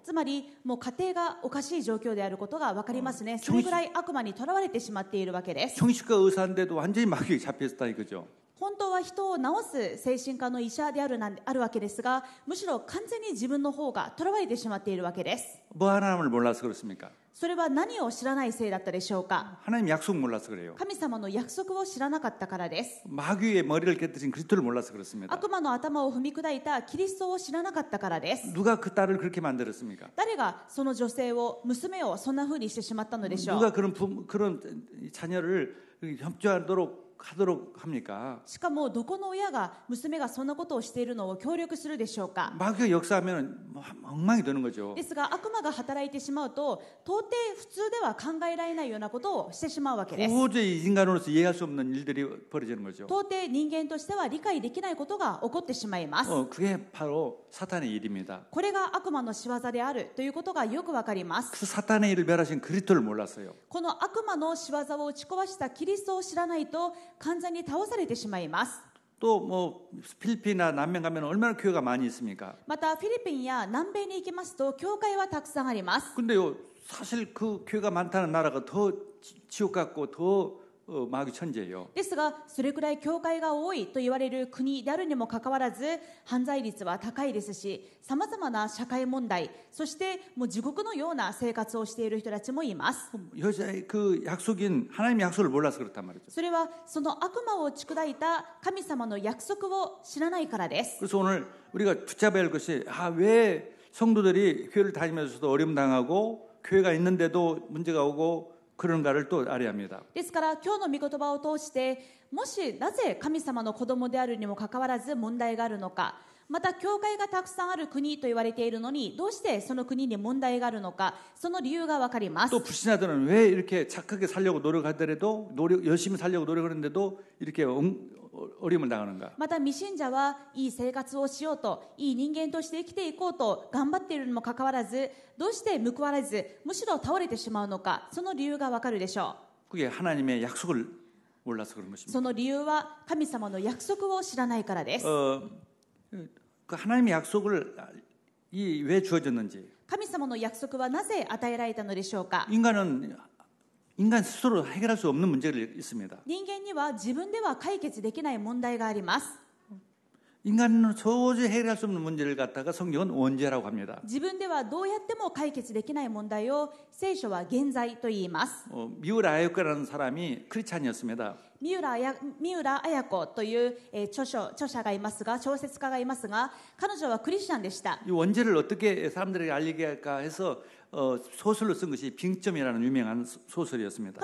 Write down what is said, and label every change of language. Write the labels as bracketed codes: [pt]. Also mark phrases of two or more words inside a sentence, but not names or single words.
[ja] つまりもう家庭がおかしい状況であることが分かりますね。それぐらい悪魔にとらわれてしまっているわけです。 [ko] 정신과 의사인데도 완전히 마귀에 잡혔다 이거죠. [ja] 本当は人を治す精神科の医者であるわけですが、むしろ完全に自分の方がとらわれてしまっているわけです。 [ko] 뭐 하나님을 몰라서 그렇습니까? [ja] それは何を知らないせいだったでしょうか。 [ko] 하나님 약속 몰라서 그래요. [ja] 神様の約束を知らなかったからです。 [ko] 마귀의 머리를 깨뜨린 그리스도를 몰라서 그렇습니다. [ja] 悪魔の頭を踏み砕いたキリストを知らなかったからです。 [ko] 누가 그 딸을 그렇게 만들었습니까? [ja] 誰がその女性を、娘をそんな風にしてしまったのでしょう。 [ko] 누가 그런 자녀를 협조하도록 합니까? [ja] しかもどこの親が娘がそんなことをしているのを協力するでしょうか。 [ko] 마귀가 역사하면 엉망이 되는 거죠. [ja] ですが悪魔が働いてしまうと到底普通では考えられないようなことをしてしまうわけです。 [ko] 도저히 인간으로서 이해할 수 없는 일들이 벌어지는 거죠. [ja] 到底人間としては理解できないことが起こってしまいます。 [ko] 그게 바로 사탄의 일입니다. [ja] これが悪魔の仕業であるということがよくわかります。 [ko] 그 사탄의 일을 멸하신 그리스도를 몰랐어요. [ja] この悪魔の仕業を打ち壊したキリストを知らないと完全に倒されてしまいます。 [ko] 또 뭐 필리핀이나 남미 가면 얼마나 교회가 많이 있습니까? [ja] またフィリピンや南米に行きますと教会はたくさんあります。 [ko] 근데요 사실 그 교회가 많다는 나라가 더 지옥 같고 더 마귀 천지예요. [ja] ですがそれくらい教会が多いと言われる国であるにもかかわらず犯罪率は高いですし、さまざまな社会問題、そしてもう地獄のような生活をしている人たちもいます。 [ko] 여자의 그 약속인 하나님의 약속을 몰라서 그렇단 말이죠. [ja] それはその悪魔を砕いた神様の約束を知らないからです。 [ko] 그래서 오늘 우리가 붙잡아야 할 것이 왜 성도들이 교회를 다니면서도 어려움 당하고 교회가 있는데도 문제가 오고 그런가를 또 알아야 합니다. [ja] ですから今日の御言葉を通してもしなぜ神様の子供であるにもかかわらず問題があるのか、また教会がたくさんある国と言われているのにどうしてその国に問題があるのか、その理由が分かります。 [ko] 또 불신자들은 왜 이렇게 착하게 살려고 노력하더라도 열심히 살려고 노력하는데도 이렇게 어려움을 당하는가? [ja] また未信者はいい生活をしようと、いい人間として生きていこうと頑張っているにもかかわらずどうして報われずむしろ倒れてしまうのか、その理由が分かるでしょ [ko] 그게 하나님의 약속을 몰라서 그런 [ja] う。 [ko] 것입니다. [ja] その理由は神様の約束を知らないからです。 [ko] 그 하나님의 약속을 왜 주어졌는지. [ja] 神様の約束はなぜ与えられたのでしょうか。 [ko] 인간 스스로 해결할 수 없는 문제가 있습니다. [ja] 人間には自分では解決できない問題があります。 [ko] 인간은 도저히 해결할 수 없는 문제를 갖다가 성경은 원죄라고 합니다. [ja] 自分ではどうやっても解決できない問題を聖書は現在と言います。 [ko] 미우라 아요카라는 사람이 크리스찬이었습니다. [ja] 三浦綾子という著者がいますが、小説家がいますが、彼女はクリスチャンでした。 [ko] 이 원죄를 어떻게 사람들에게 알리게 할까 해서 소설로 쓴 것이 빙점이라는 유명한 소설이었습니다.